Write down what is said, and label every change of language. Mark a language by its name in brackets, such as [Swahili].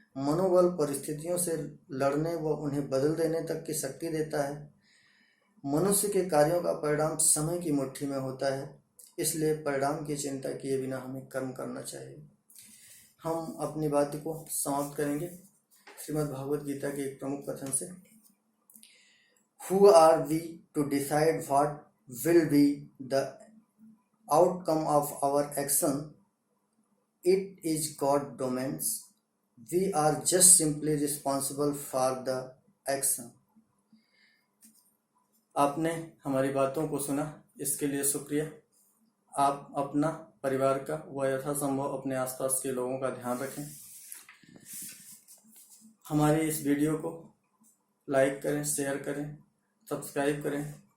[Hindi] मनोबल परिस्थितियों से लड़ने व उन्हें बदल देने तक की शक्ति देता है। मनुष्य के कार्यों का परिणाम समय की मुट्ठी में होता है, इसलिए परिणाम की चिंता किए बिना हमें कर्म करना चाहिए। हम अपनी बात को समाप्त करेंगे श्रीमद् भागवत गीता के एक प्रमुख कथन से। [English] Who are we to decide what will be the outcome of our action? It is God's domain. We are just simply responsible for the action. [Hindi] आपने हमारी बातों को सुना, इसके लिए शुक्रिया। आप अपना, परिवार का व यथासंभव अपने आसपास के लोगों का ध्यान रखें। हमारी इस वीडियो को लाइक करें, शेयर करें, सब्सक्राइब करें।